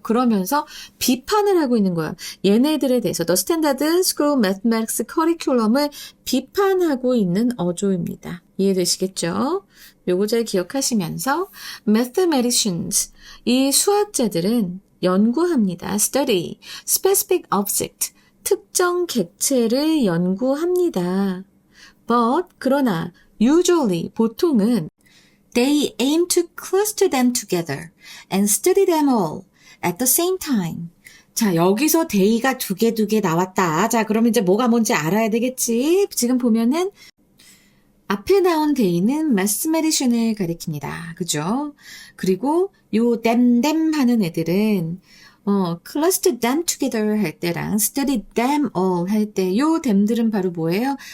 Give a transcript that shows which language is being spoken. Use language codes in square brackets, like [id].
[ko] 그러면서 비판을 하고 있는 거야. 얘네들에 대해서 The Standard School Mathematics Curriculum을 비판하고 있는 어조입니다. 이해되시겠죠? 요거 잘 기억하시면서 Mathematicians, 이 수학자들은 연구합니다. [en] Study, specific object, [ko] 특정 객체를 연구합니다. [en] But, [ko] 그러나 [en] usually, [ko] 보통은 [en] They aim to cluster them together and study them all at the same time. [ko] 자, 여기서 they가 두 개 나왔다. 자, 그러면 이제 뭐가 뭔지 알아야 되겠지? 지금 보면은 앞에 나온 they는 mathematician을 가리킵니다. 그죠? 그리고 요 them 하는 애들은 [en] cluster them together [ko] 할 때랑 [en] study them all [ko] 할 때 요 them들은 바로 뭐예요?